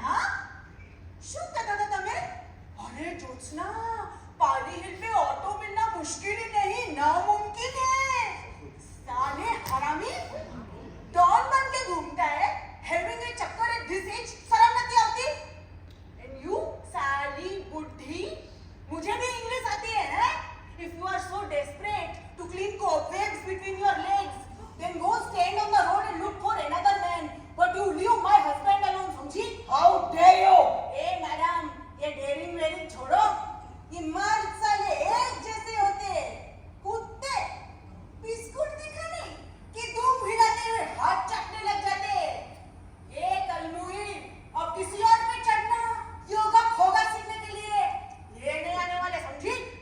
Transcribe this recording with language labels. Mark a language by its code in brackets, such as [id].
[hi] हाँ शू कहता था तमें? अरे ज्योत्सना, पाली हिल पे ऑटो मिलना मुश्किल ही नहीं, नामुमकिन है। साले हरामी डॉन बन के घूमता है, [en] having a चक्कर at this age, [hi] शर्म नहीं आती? [en] and you [hi] साली बुढ़ी, मुझे भी इंग्लिश आती है? [en] If you are so desperate to clean cobwebs between your legs, then go stand on the road and look for another man. But you leave my husband alone, समझी? How dare you? [hi] A madam, ये dairying wearing छोड़ो। ये मर्द साले एक जैसे होते हैं, कुत्ते बिस्कुट दिखाने कि धूम हिलाते हुए हाथ चाटने लग जाते हैं। ये कलमुही, अब किसी और पे चढ़ना, योगा खोगा सीखने के लिए ये नहीं आने वाले, समझी?